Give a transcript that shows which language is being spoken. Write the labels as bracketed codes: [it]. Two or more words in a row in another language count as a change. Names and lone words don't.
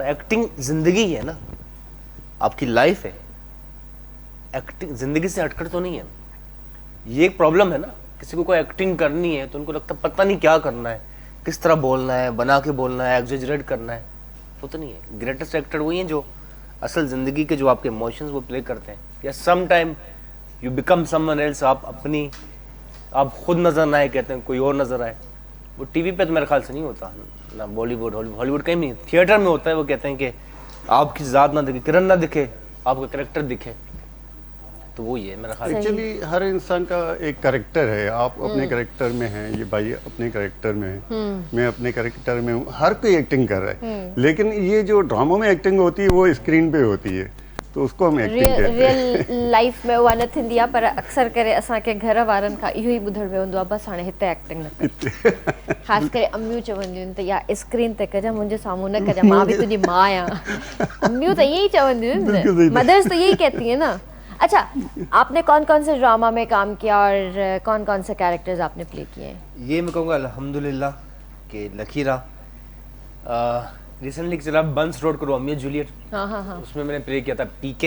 [ur] ایکٹنگ زندگی ہے نا، آپ کی لائف ہے، ایکٹنگ زندگی سے ہٹ کر تو نہیں ہے. یہ ایک پرابلم ہے نا، کسی کو کوئی ایکٹنگ کرنی ہے تو ان کو لگتا ہے پتا نہیں کیا کرنا ہے، کس طرح بولنا ہے، بنا کے بولنا ہے، ایگزیجریٹ کرنا ہے، وہ تو نہیں ہے. [en] greatest actor [ur] وہی ہیں جو اصل زندگی کے جو آپ کے ایموشنز وہ پلے کرتے ہیں، یا [en] some time you become someone else, [ur] آپ خود نظر نہ آئے، کہتے ہیں کوئی اور نظر آئے. وہ ٹی وی پہ تو میرے خیال سے نہیں ہوتا نا، بالی ووڈ ہالی ووڈ کہیں نہیں، تھیٹر میں ہوتا ہے. وہ کہتے ہیں کہ آپ کی ذات نہ دکھے، کرن نہ دکھے، آپ کا کیریکٹر دکھے، تو وہ ہی ہے میرا خیال. ایکچوئلی ہر انسان کا ایک کیریکٹر ہے، آپ اپنے کیریکٹر میں ہیں، یہ بھائی اپنے کیریکٹر میں ہے، میں اپنے کیریکٹر میں ہوں، ہر کوئی ایکٹنگ کر رہا ہے، لیکن یہ جو ڈراموں میں ایکٹنگ ہوتی ہے وہ سکرین پہ ہوتی ہے، تو اس کو ہم ایکٹنگ کہتے ہیں. [en] real life [sd] में उहा न थींदी आहे, पर अक्सर करे असांखे घर वारनि खां इहो ई ॿुधण में हूंदो आहे, बसि हाणे हिते एक्टिंग न कर। ख़ासि करे अम्मियूं चवंदियूं आहिनि त या स्क्रीन ते कजां, मुंहिंजे साम्हूं न कजां, मां बि तुंहिंजी माउ आहियां। अम्मियूं त ईअं ई चवंदियूं आहिनि, [ur] مدرز تو یہی کہتی ہے نا. اچھا، آپ نے کون کون سے ڈرامہ میں کام کیا اور کون کون سے کیریکٹرز آپ نے پلے کیے ہیں? یہ میں کہوں گا الحمدللہ کہ لکی رہا۔ ریسنٹلی چلا بنس روڈ کو رومیو جولیٹ, हाँ, اس میں میں نے پلے کیا تھا پی کے.